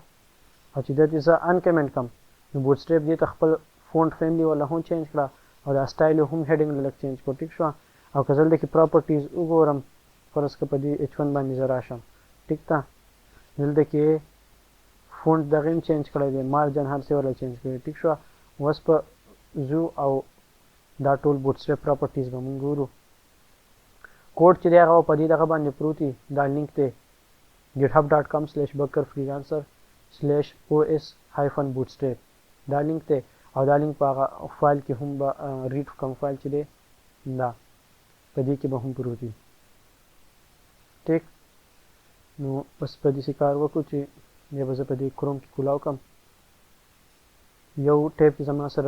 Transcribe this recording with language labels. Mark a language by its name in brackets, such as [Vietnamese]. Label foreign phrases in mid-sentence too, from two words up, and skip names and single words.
[Pashto] او چې دلته زه ان کمنټ کم نو بوټسټریپ دې ته خپل [English] font family [Pashto] ولا هم چینج کړه او دا سټایل هم هیډینګ لږ چینج کړو ټیک شو او که دلته کې پراپرټیز وګورم فرض که په دې H1 باندې زه راشم ټیک ده دلته کې فونټ دغه هم چینج کړی دی مارجن هر څه ولا چینج کړی ټیک شو اوس په زو او دا ټول بوټسټریپ پراپرټیز به مونږ ګورو کوډ چې دی هغه په دې دغه باندې پروت دی دا لینک دی github.com/bakr-freelancer/os-bootstrap دا لینک دی او دا لینک په هغه فایل کې هم به ریډ کوم فایل چې دی دا په دې کې به هم پروت وي ټیک نو بس په دې کار وکړو چې یا به زه په دې کروم کې کولاو کم یو ټیب کې زما سره